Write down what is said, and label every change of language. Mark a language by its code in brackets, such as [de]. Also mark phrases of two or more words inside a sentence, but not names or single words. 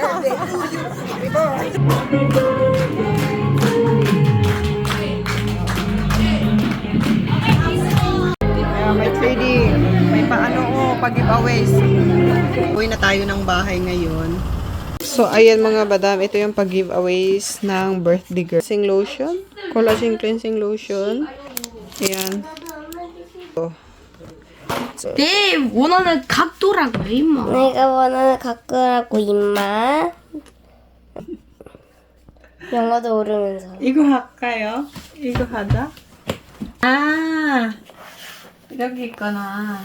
[tl] Ayan, may 3D. May paano pag-giveaways. Uwi na tayo ng bahay ngayon. So, ayan mga badam. Ito yung pag-giveaways ng birthday girl. [en] Cleansing lotion. Collagen cleansing lotion. [tl] Ayan. [ko] 내 원하는 각도라고 해 임마. 내가 원하는 각도라고 임마. 영어도 모르면서. 이거 할까요? 이거 하자. 아, 여기 있구나.